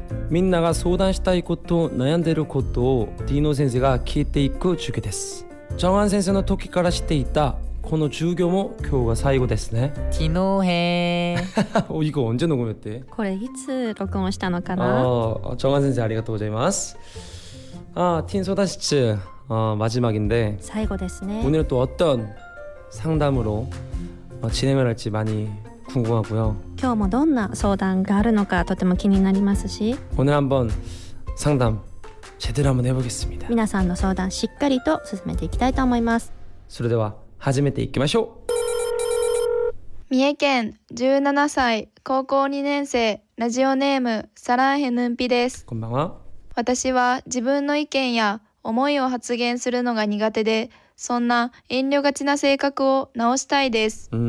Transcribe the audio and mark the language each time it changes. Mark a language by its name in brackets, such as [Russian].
[Japanese] みんなが相談したいこと、悩んでいることをディーノ先生が聞いていく授業です。ジョンアン先生の時から知っていたこの授業も今日が最後ですね。昨日へ [Korean] 이거 언제 녹음했대? [Japanese] これいつ録音したのかな。 정한先生ありがとうございます。 [Korean] 틴相談室마지막인데 [Japanese] 最後ですね。 [Korean] 오늘은 또 어떤 상담으로 진행을 할지 많이 궁금하고요. [Japanese] 今日もどんな相談があるのかとても気になりますし、 [Korean] 오늘 한번 상담 제대로 한번 해보겠습니다. [Japanese] 皆さんの相談しっかりと進めていきたいと思います。それでは始めていきましょう。三重県17歳高校2年生ラジオネームサランヘヌンピです。こんばんは。私は自分の意見や思いを発言するのが苦手で、そんな遠慮がちな性格を直したいです。